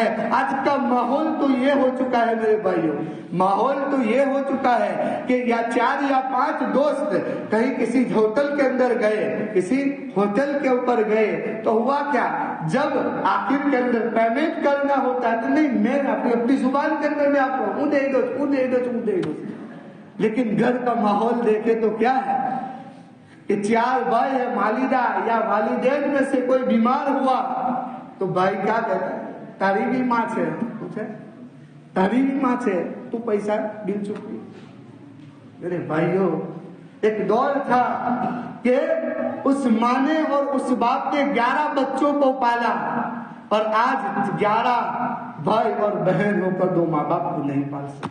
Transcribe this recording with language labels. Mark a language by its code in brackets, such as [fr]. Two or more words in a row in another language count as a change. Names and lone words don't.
[ur] آج کا ماحول تو یہ ہو چکا ہے میرے بھائیو، ماحول تو یہ ہو چکا ہے کہ یا 4 یا 5 دوست کہیں کسی ہوٹل کے اندر گئے، کسی ہوٹل کے اوپر گئے تو ہوا کیا، جب آخر کے اندر پیمنٹ کرنا ہوتا ہے تو نہیں، میں اپنی زبان کے اندر میں آپ کو دے دو۔ لیکن گھر کا ماحول دیکھے تو کیا ہے کہ 4 بھائی ہے، والدہ یا والدین میں سے کوئی بیمار ہوا تو بھائی کیا کہتا ہے، [gu] તારી माँ છે પૂછે તારી माँ છે [ur] تو پیسہ بل چکی۔ میرے بھائیوں، ایک دور تھا کہ اس ماں نے اور اس باپ نے 11 بچوں کو پالا، اور آج 11 بھائی اور بہن ہو کر 2 ماں باپ کو نہیں پال سکتے۔